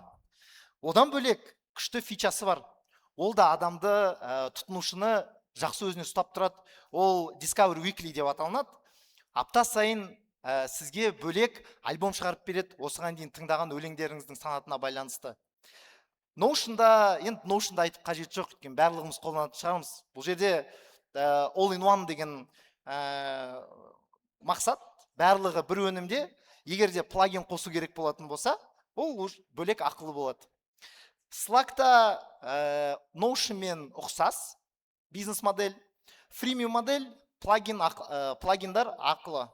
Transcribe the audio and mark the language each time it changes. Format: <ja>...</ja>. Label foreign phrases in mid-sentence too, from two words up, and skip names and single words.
<kk>Одан бөлек күшті фичасы бар. Ол да адамды, тұтынушыны жақсы өзіне ұстап тұрады. Ол Discover Weekly деп аталынады. Апта сайын сізге бөлек альбом шығарып береді, осыған дейін тыңдаған өлеңдеріңіздің санатына байланысты. Notion'да, енді Notion'да айтып қажет жоқ, өйткені барлығымыз қолданатын шығармыз. Бұл жерде</kk> <en>all-in-one</en> <kk>деген мақсат, барлығы бір өнімде, егер де плагин қосу керек болатын болса, ол бөлек ақылы болады. Slack'та Notion'мен ұқсас бизнес модель, фримиум модель, плагиндар ақылы.</kk>